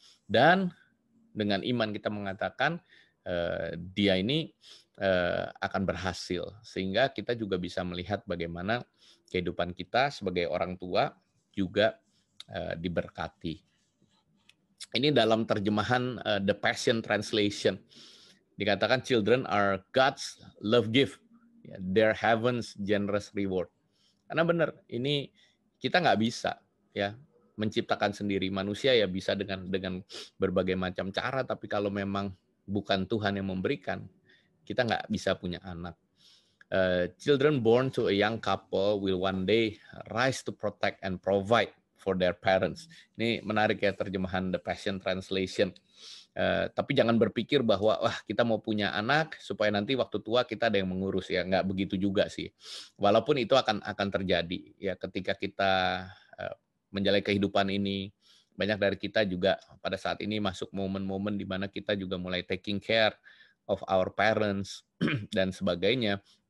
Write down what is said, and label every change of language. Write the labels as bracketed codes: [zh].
[id] Dan dengan iman kita mengatakan dia ini akan berhasil, sehingga kita juga bisa melihat bagaimana kehidupan kita sebagai orang tua juga diberkati. Ini dalam terjemahan The Passion Translation. Dikatakan [en] children are God's love gift, their heaven's generous reward. [id] Karena benar, ini kita nggak bisa ya menciptakan sendiri. Manusia ya bisa dengan berbagai macam cara, tapi kalau memang bukan Tuhan yang memberikan, kita nggak bisa punya anak. [en] Children born to a young couple will one day rise to protect and provide for their parents. [id] Ini menarik ya terjemahan The Passion Translation. Tapi jangan berpikir bahwa wah kita mau punya anak supaya nanti waktu tua kita ada yang mengurus, ya nggak begitu juga sih. Walaupun itu akan terjadi ya ketika kita menjalani kehidupan ini. Banyak dari kita juga pada saat ini masuk momen-momen di mana kita juga mulai [en] taking care of our parents [id] dan sebagainya.